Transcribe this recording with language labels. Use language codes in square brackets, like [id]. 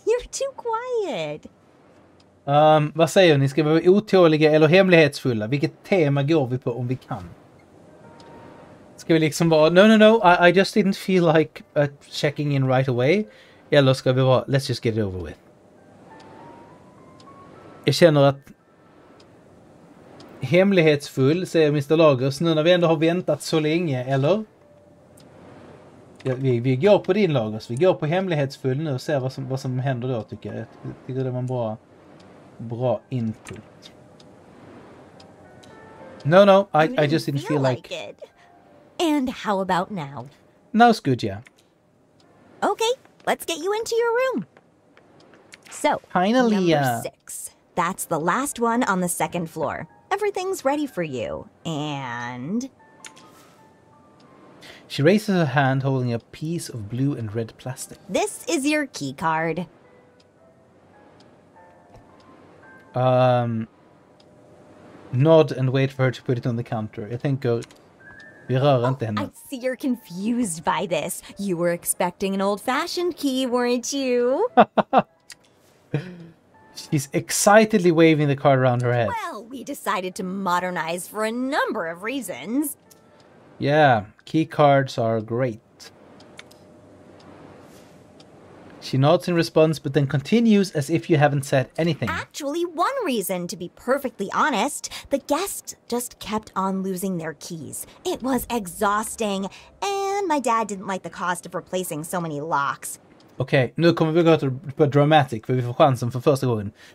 [en] You're too quiet. [sv] Vad säger ni? Ska vi vara otåliga eller hemlighetsfulla? Vilket tema går vi på om vi kan? Ska vi liksom vara [en] no, I just didn't feel like checking in right away. [sv] Eller ska vi vara [en] let's just get it over with? [sv] Jag känner att hemlighetsfull, säger Mr. Lagers, nu när vi ändå har väntat så länge, eller? Ja, vi går på din Lagers, vi går på hemlighetsfull nu och ser vad som händer då, tycker jag. Jag tycker det var en bra input. [en] No, I just didn't feel like it. And how about now? Now's good, yeah. Okay, let's get you into your room. So, Finally, number 6. That's the last one on the second floor. Everything's ready for you. And... She raises her hand holding a piece of blue and red plastic. this is your key card. Nod and wait for her to put it on the counter. [sv] Jag tänker, vi rör inte henne. [en] I see you're confused by this. You were expecting an old-fashioned key, weren't you? She's excitedly waving the card around her head. Well, we decided to modernize for a number of reasons. Yeah, key cards are great. She nods in response, but then continues as if you haven't said anything. Actually, one reason, to be perfectly honest, the guests just kept on losing their keys. It was exhausting, and my dad didn't like the cost of replacing so many locks. [sv] Okej, nu kommer vi gå på dramatic för vi får chansen för första gången.